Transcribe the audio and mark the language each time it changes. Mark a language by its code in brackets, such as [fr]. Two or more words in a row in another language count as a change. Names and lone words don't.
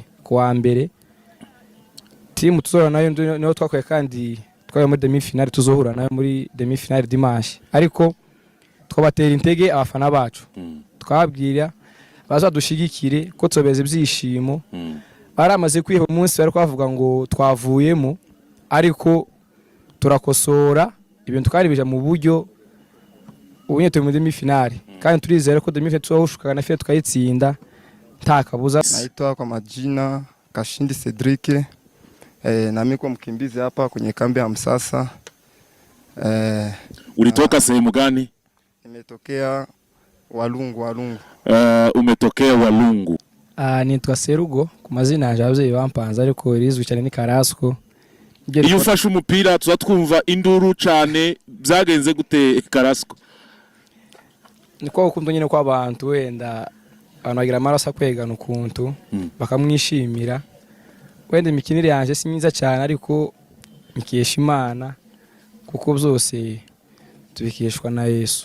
[rn] kwa mbere team tuzora nayo niyo twakwaye kandi twaye muri [fr] demi finale [rn] tuzohura nayo muri [fr] demi finale dimanche [rn] ariko twabatera intege abafana bacu twabwira bazadushigikire ko tsobeze byishimo baramaze kwiha umunsi bari kwavuga ngo twavuyemo ariko turakosora ibintu twari bija mu buryo ubunye turi mu [fr] demi finale [rn] kandi turizera ko [fr] demi finale [rn] tuzahushuka na finale tukayitsinda nta kabuza. [sw] Naitwa kwa majina Kashindi Cedric, na mimi kwa mkimbizi hapa kwenye kambi ya Msasa. Ulitoka sehemu gani? Nimetokea Walungu. Umetokea Walungu. [rn] Nitwa Serugo ku mazina yanje abavyeyi bampanze ariko rizwi cyane ni Karasco. Iyo ufashe umupira tuzatwumva induru cyane byagenze gute Karasco? Niko ukunda nyine kwa abantu wenda abantu bagira amaraso kwegana ukuntu bakamwishimira. Wenda imikinire yanje si myiza cyane ariko mikesha Imana kuko byose tubikeshwa na Yesu.